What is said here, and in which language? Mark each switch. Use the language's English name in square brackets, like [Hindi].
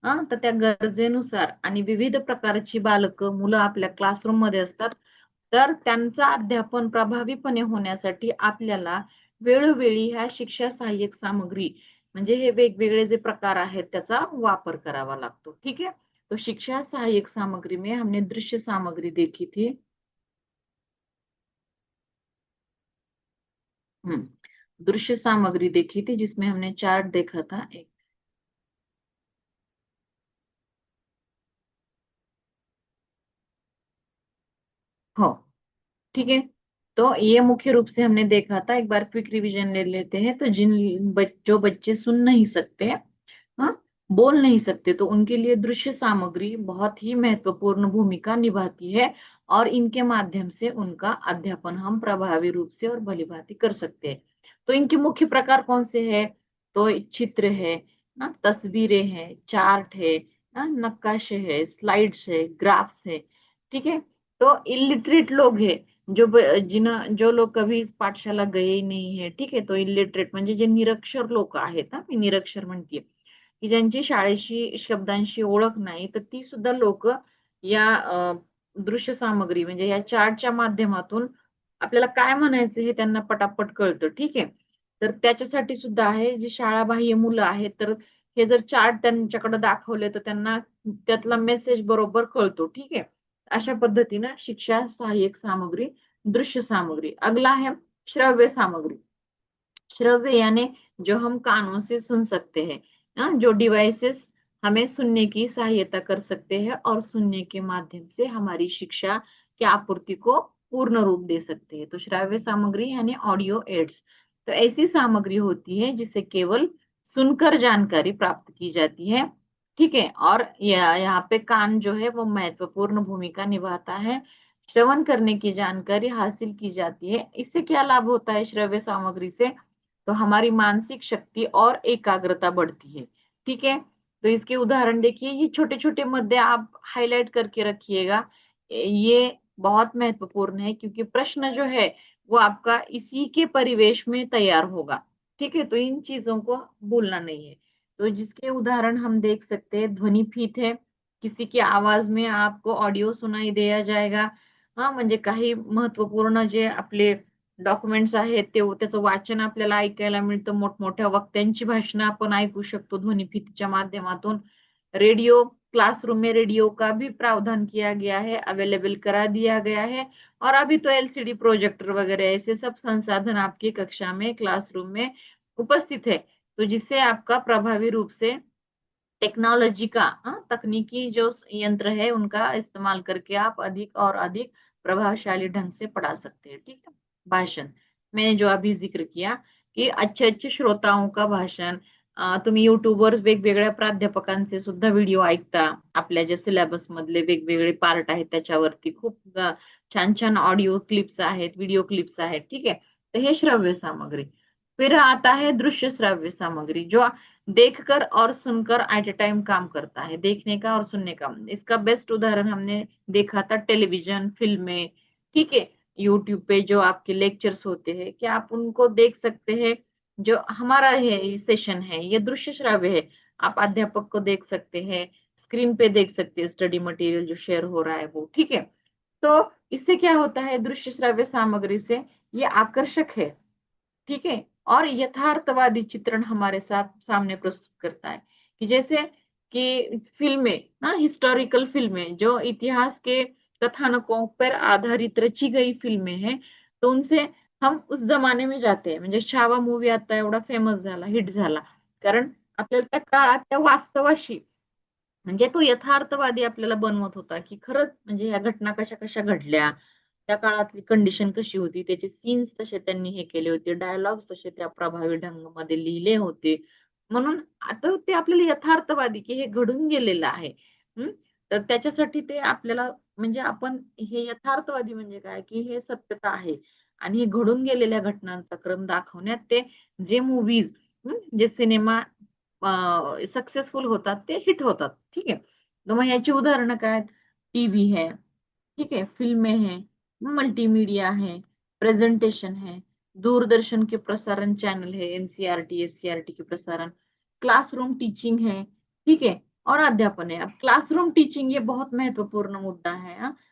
[Marathi] तर त्या गरजेनुसार आणि विविध प्रकारची मुलं आपल्या क्लासरूम मध्ये असतात, तर त्यांचं अध्यापन प्रभावीपणे होण्यासाठी आपल्याला वेळोवेळी ह्या शिक्षा सहाय्यक सामग्री म्हणजे हे वेगवेगळे जे प्रकार आहेत त्याचा वापर करावा लागतो। [Hindi] ठीक है, तो शिक्षा सहायक सामग्री में हमने दृश्य सामग्री देखी थी। दृश्य सामग्री देखी थी जिसमें हमने चार्ट देखा था एक। हो, ठीक है। तो ये मुख्य रूप से हमने देखा था, एक बार क्विक रिवीजन ले लेते हैं। तो जो बच्चे सुन नहीं सकते, हाँ, बोल नहीं सकते, तो उनके लिए दृश्य सामग्री बहुत ही महत्वपूर्ण भूमिका निभाती है और इनके माध्यम से उनका अध्यापन हम प्रभावी रूप से और भलीभांति कर सकते हैं। तो इनके मुख्य प्रकार कौन से हैं? तो चित्र है, तस्वीरें हैं, चार्ट है, नक्काशे है, स्लाइड्स है, ग्राफ्स है। ठीक है। तो इलिटरेट लोग है, जो लोग कभी इस पाठशाला गए ही नाही है, [Marathi] ठीक आहे, तो इलिटरेट म्हणजे जे निरक्षर लोक आहेत, मी निरक्षर म्हणते, की ज्यांची शाळेशी शब्दांशी ओळख नाही, तर ती सुद्धा लोक या दृश्य सामग्री म्हणजे या चार्टच्या माध्यमातून आपल्याला काय म्हणायचं हे त्यांना पटापट कळतं। ठीक आहे, तर त्याच्यासाठी सुद्धा आहे, जी शाळाबाह्य मुलं आहेत, तर हे जर चार्ट त्यांच्याकडे दाखवले तर त्यांना त्यातला मेसेज बरोबर कळतो। ठीक आहे, अशा पद्धतीनं शिक्षा सहाय्यक सामग्री, दृश्य सामग्री। [Hindi] अगला है श्रव्य सामग्री। श्रव्य यानी जो हम कानों से सुन सकते हैं, जो डिवाइसेस हमें सुनने की सहायता कर सकते हैं और सुनने के माध्यम से हमारी शिक्षा की आपूर्ति को पूर्ण रूप दे सकते हैं। तो श्राव्य सामग्री यानी ऑडियो एड्स, तो ऐसी सामग्री होती है जिसे केवल सुनकर जानकारी प्राप्त की जाती है। ठीक है, और यहाँ पे कान जो है वो महत्वपूर्ण भूमिका निभाता है। श्रवण करने की जानकारी हासिल की जाती है। इससे क्या लाभ होता है श्रव्य सामग्री से? तो हमारी मानसिक शक्ति और एकाग्रता बढ़ती है। ठीक है, तो इसके उदाहरण देखिए, ये छोटे छोटे मुद्दे आप हाईलाइट करके रखिएगा, ये बहुत महत्वपूर्ण है क्योंकि प्रश्न जो है वो आपका इसी के परिवेश में तैयार होगा। ठीक है, तो इन चीजों को भूलना नहीं है। तो जिसके उदाहरण हम देख सकते हैं, ध्वनि फीत है, किसी की आवाज में आपको ऑडिओ सुनाई दिया जाएगा। [Marathi] हा, म्हणजे काही महत्वपूर्ण जे आपले डॉक्युमेंट्स आहेत ते त्याचं वाचन आपल्याला ऐकायला मिळतं, मोठमोठ्या वक्त्यांची भाषणं आपण ऐकू शकतो ध्वनिफीतीच्या माध्यमातून। [Hindi] रेडियो, क्लासरूम में रेडियो का भी प्रावधान किया गया है, अवेलेबल करा दिया गया है। और अभी तो एलसीडी प्रोजेक्टर वगैरह ऐसे सब संसाधन आपकी कक्षा में, क्लासरूम में उपस्थित है, तो जिससे आपका प्रभावी रूप से टेक्नोलॉजी का, तकनीकी जो यंत्र है उनका इस्तेमाल करके आप अधिक और अधिक प्रभावशाली ढंग से पढ़ा सकते हैं। ठीक है, भाषण, मैंने जो अभी जिक्र किया की अच्छे अच्छे श्रोताओं का भाषण, [Marathi] तुम्ही युट्यूबवर वेगवेगळ्या प्राध्यापकांचे सुद्धा व्हिडिओ ऐकता, आपल्या जे सिलेबस मधले वेगवेगळे पार्ट आहेत त्याच्यावरती खूप छान छान ऑडिओ क्लिप्स आहेत, व्हिडिओ क्लिप्स आहेत। [Hindi] ठीक है, तो हे श्रव्य सामग्री। फिर आता है दृश्य श्रव्य सामग्री, जो देखकर और सुनकर एट ए टाइम काम करता है, देखने का और सुनने का। इसका बेस्ट उदाहरण हमने देखा था टेलीविजन, फिल्में। ठीक है, यूट्यूब पे जो आपके लेक्चर्स होते हैं, क्या आप उनको देख सकते हैं? जो हमारा है सेशन है ये दृश्य श्राव्य है, आप अध्यापक को देख सकते हैं, स्क्रीन पे देख सकते हैं स्टडी मटेरियल जो शेयर हो रहा है वो। ठीक है, तो इससे क्या होता है, दृश्य श्राव्य सामग्री से ये आकर्षक है। ठीक है, और यथार्थवादी चित्रण हमारे साथ सामने प्रस्तुत करता है, कि जैसे कि फिल्में ना, हिस्टोरिकल फिल्में जो इतिहास के कथानकों पर आधारित रची गई फिल्में हैं, तो उनसे हम उस जमाने में जाते हैं। [Marathi] म्हणजे छावा मूवी आता एवढा फेमस झाला, हिट झाला, कारण आपल्याला त्या काळात त्या वास्तवाशी म्हणजे तो यथार्थवादी आपल्याला बनवत होता, की खरंच म्हणजे ह्या घटना कशा कशा घडल्या, त्या काळातली कंडिशन कशी होती, त्याचे सीन्स तसे त्यांनी हे केले होते, डायलॉग्स तसे त्या प्रभावी ढंगामध्ये लिहिले होते, म्हणून आता ते आपल्याला यथार्थवादी की हे घडून गेलेलं आहे। तर त्याच्यासाठी ते आपल्याला म्हणजे आपण हे यथार्थवादी म्हणजे काय, की हे सत्यता आहे आणि हे घडून गेलेल्या घटनांचा क्रम दाखवण्यात ते जे मूव्हीज, जे सिनेमा सक्सेसफुल होतात ते हिट होतात। ठीक आहे, तर मग याची उदाहरणं काय? [Hindi] टीव्ही है, ठीक है, फिल्में हैं, मल्टीमीडिया है, प्रेजेंटेशन है, दूरदर्शन के प्रसारण चैनल है, एनसीईआरटी एससीईआरटी के प्रसारण, क्लासरूम टीचिंग है, ठीक है, और अध्यापन है। अब क्लासरूम टीचिंग ये बहुत महत्वपूर्ण मुद्दा है।